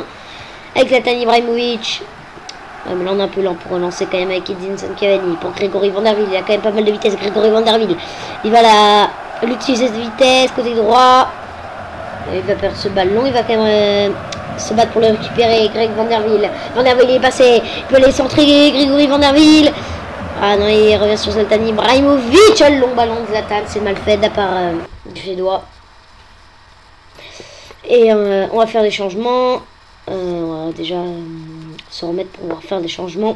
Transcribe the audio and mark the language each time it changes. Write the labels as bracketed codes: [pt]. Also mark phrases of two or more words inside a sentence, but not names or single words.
[fr] Avec Zlatan Ibrahimovic. Ouais, mais là on est un peu lent pour relancer quand même avec Edinson Cavani. Pour Grégory Van der Wiel, il a quand même pas mal de vitesse. Grégory Van der Wiel. Il va l'utiliser de vitesse, côté droit. Il va perdre ce ballon, il va quand même se battre pour le récupérer. Greg Van der Wiel. Van der Wiel est passé. Il peut aller centrer Grégory Van der Wiel. Ah non, il revient sur Zlatan Ibrahimovic. Le long ballon de Zlatan, c'est mal fait de la part du Suédois. Et on va faire des changements. On va déjà se remettre pour pouvoir faire des changements.